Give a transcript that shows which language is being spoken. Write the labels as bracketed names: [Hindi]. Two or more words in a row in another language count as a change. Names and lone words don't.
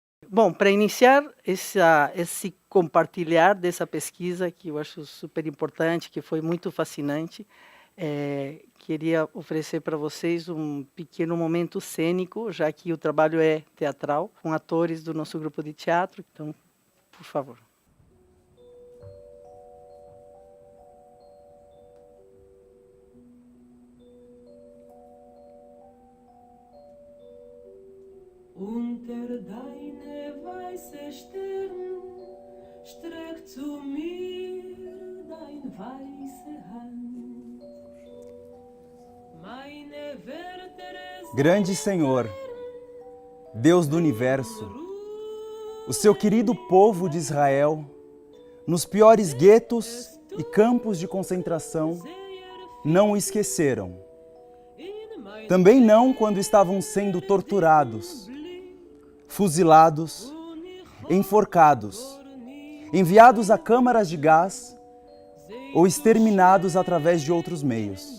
[Portuguese] Bom, para iniciar esse compartilhar dessa pesquisa, que eu acho super importante, que foi muito fascinante, queria oferecer para vocês um pequeno momento cênico, já que o trabalho é teatral, com atores do nosso grupo de teatro. Então, por favor. [German] Unter deine weiße Stirn streckt zu mir dein weiße Hand. Meine Wörter [Portuguese] Grande Senhor, Deus do Universo, o seu querido povo de Israel, nos piores guetos e campos de concentração, não o esqueceram. Também não quando estavam sendo torturados, fuzilados, enforcados, enviados a câmaras de gás ou exterminados através de outros meios.